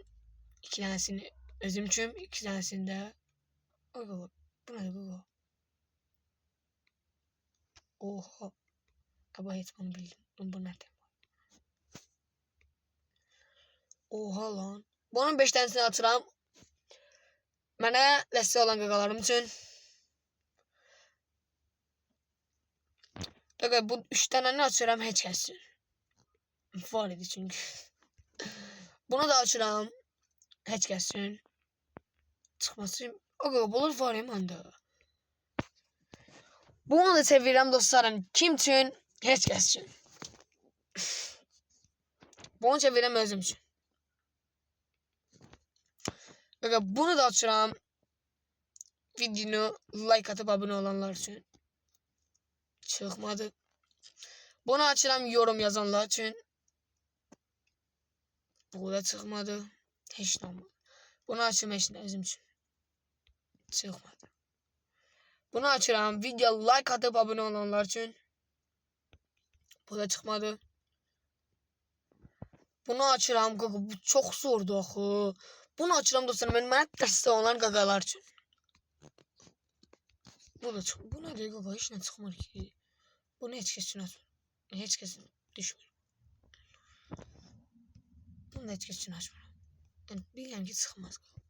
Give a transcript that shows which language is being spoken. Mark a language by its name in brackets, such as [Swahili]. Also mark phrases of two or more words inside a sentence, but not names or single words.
[Turkish] 2 tanesini özüm için, 2 tanesini de. Ay kaka, bu ne kaka? Oha. Ama hiç bunu bildim. Bu nerede? Oha lan. [Azerbaijani] Bunun 5 tanesini atıram. Mənə dəstək olan qaqalarım üçün. Qaqa, bu 3 tanəni açıram heç kəs üçün. Var idi çünki. Bunu da açıram heç kəs üçün. Çıxması. Qaqa, bunlar var ya məndə. Bunu da çevirirəm dostlarım. Kim üçün? Heç kəs üçün. Bunu çevirirəm özüm üçün. Qaqa, bunu da açıram. [Turkish] Videonu like atıp abone olanlar için. Çıkmadı. Bunu açıram yorum yazanlar için. Bu da çıkmadı. Hiç olmadı. Bunu açıram eşine özüm için. Çıkmadı. Bunu açıram video like atıp abone olanlar için. Bu da çıkmadı. [Azerbaijani] Bunu açıram qaqa, bu çok zordu axı. Bunu açıram dostlarım, mənə dəstək olan qaqalar üçün. [Turkish] Bu da çık. Bu ne diyor [Azerbaijani] qaqa, heç nə çıxmır ki. Bunu heç kəs üçün açmır. Heç kəs düşmür. Bunu da heç kəs üçün açmıram. Yəni bilirəm ki, çıxmaz.